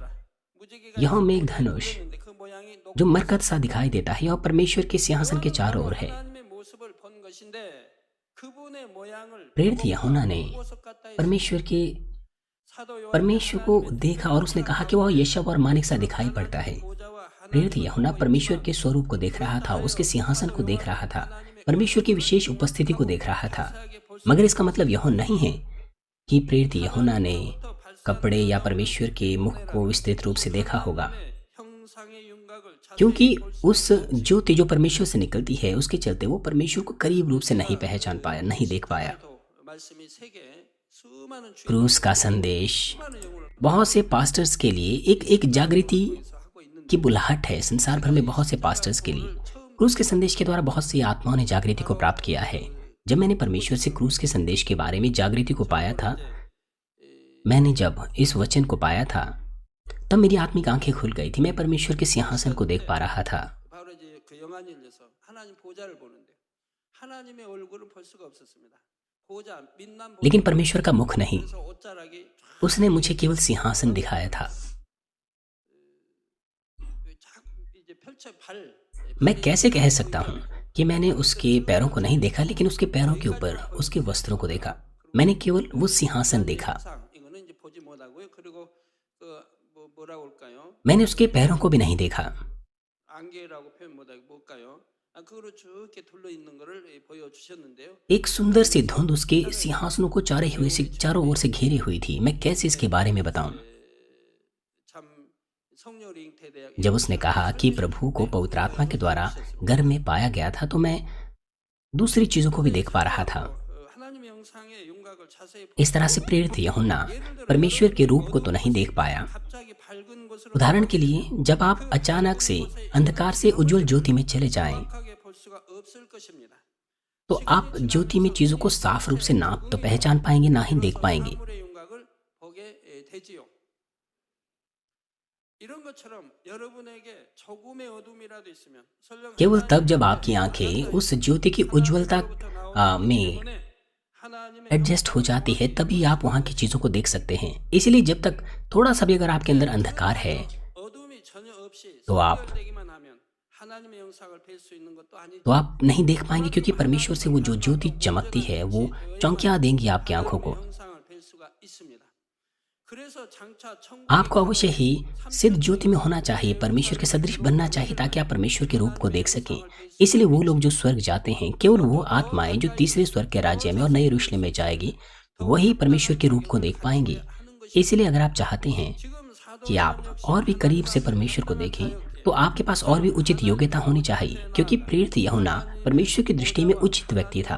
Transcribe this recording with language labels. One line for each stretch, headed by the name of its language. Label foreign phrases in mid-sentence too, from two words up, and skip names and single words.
Korean: 무지개가
Hindi: यह मेघधनुष
Korean: 있는데 그 모양이
Hindi: जो मरकत सा दिखाई देता है और परमेश्वर के सिंहासन के चारों ओर है।
Korean: 하나님의 모습을 본 것인데 그분의 모양을
Hindi: प्रेरित यूहन्ना ने
Korean: 보석 같다 했습니다.
Hindi: परमेश्वर के
Korean: 사도 요한이
Hindi: परमेश्वर को देखा और उसने कहा कि वह यशव और मानिक सा दिखाई पड़ता है।
Korean: 보좌와
Hindi: प्रेरित यूहन्ना परमेश्वर के स्वरूप को देख रहा था, उसके सिंहासन को देख रहा था, परमेश्वर की विशेष उपस्थिति को देख रहा था। मगर इसका मतलब यह नहीं है कि प्रेरित यूहन्ना ने कपड़े या परमेश्वर के मुख को विस्तृत रूप से देखा होगा,
Korean: 형상의 윤곽을
Hindi: क्योंकि उस ज्योति जो परमेश्वर से निकलती है उसके चलते वो परमेश्वर को करीब रूप से नहीं पहचान पाया, नहीं देख पाया।
Korean: 말씀이 세계 수많은 주의
Hindi: क्रूस का संदेश
Korean: 수많은 영혼을
Hindi: बहुत से पास्टर्स के लिए एक जागृति
Korean: 하고 있는데
Hindi: की बुलाहट है। संसार भर में बहुत से पास्टर्स के लिए क्रूस के संदेश के द्वारा बहुत सी आत्माओं ने जागृति को प्राप्त किया है। जब मैंने परमेश्वर से क्रूस के संदेश के बारे में जागृति को पाया था, मैंने जब इस वचन को पाया था तब मेरी आत्मिक आंखें खुल गई थी। मैं परमेश्वर के सिंहासन को देख पा रहा था।
Korean: 바로 이제 그 영안일에서 하나님 보좌를 보는데 하나님의 얼굴을 볼 수가 없었습니다. 보좌 빛난
Hindi: लेकिन परमेश्वर का मुख नहीं,
Korean: 보좌에서 옷자락이
Hindi: उसने मुझे केवल सिंहासन दिखाया था।
Korean: 이제 펼쳐 발
Hindi: मैं कैसे कह सकता हूँ कि मैंने उसके पैरों को नहीं देखा, लेकिन उसके पैरों के ऊपर उसके वस्त्रों को देखा। मैंने केवल वो सिंहासन देखा।
Korean: 상 이거는 이제 보지 못하고요. 그리고 그 뭐라고 할까요?
Hindi: मैंने उसके पैरों को भी नहीं देखा।
Korean: 안개라고 표현 못하고 뭘까요? 그거로 쭉 이렇게 둘러 있는 거를 보여주셨는데요.
Hindi: एक सुंदर सी धुंध उसके सिंहासनों को चारों ओर से घेरे हुई थी। मैं कैसे इसके बारे में बताऊं?
Korean: 참 성령의 잉태되어
Hindi: जब उसने कहा कि प्रभु को पवित्र आत्मा के द्वारा गर्भ में पाया गया था तो मैं दूसरी चीजों को भी देख पा रहा था।
Korean: 하나님의 형상의 윤곽을 자세히
Hindi: इस तरह से प्रेरित यूहन्ना परमेश्वर के रूप को तो नहीं देख पाया।
Korean: 갑자기 밝은 곳으로
Hindi: उदाहरण के लिए, जब आप अचानक से अंधकार से उज्जवल ज्योति में चले जाएं
Korean: 정확하게 볼 수가 없을 것입니다.
Hindi: तो आप ज्योति में चीजों को साफ रूप से ना तो पहचान पाएंगे, ना ही देख पाएंगे।
Korean: 사물의 윤곽을 보게 되지요. 이런 것처럼 여러분에게 조금의 어둠이라도 있으면 설령
Hindi: केवल तब जब आपकी आंखें उस ज्योति की उज्ज्वलता में
Korean: 하나님의
Hindi: एडजस्ट हो जाती है, तभी आप वहाँ की चीज़ों को देख सकते हैं। इसलिए जब तक थोड़ा सा भी अगर आपके अंदर अंधकार है
Korean: 어둠이 전혀 없이
Hindi: तो आप
Korean: 성결되기만 하면 하나님의 영상을 뵐 수 있는 것도 아니죠.
Hindi: तो आप नहीं देख पाएंगे, क्योंकि परमेश्वर से वो जो ज्योति चमकती है वो चौंकिया देंगी आपकी आंखों को।
Korean: 하나님의 형상을 뵐 수가 있습니다. 그래서 장차
Hindi: आपको अवश्य ही सिद्ध
Korean: 삼층
Hindi: ज्योति में होना चाहिए, परमेश्वर के सदृश बनना चाहिए, ताकि आप परमेश्वर के रूप को देख सकें। इसलिए वो लोग जो स्वर्ग जाते हैं, केवल वो आत्माएं जो तीसरे स्वर्ग के राज्य में और नए यरूशलेम में जाएगी, वही परमेश्वर के रूप को देख पाएंगी। इसलिए अगर आप चाहते हैं कि आप और भी करीब से परमेश्वर को देखें, तो आपके पास और भी उचित योग्यता होनी चाहिए, क्योंकि प्रेरित यूहन्ना परमेश्वर की दृष्टि में उचित व्यक्ति था।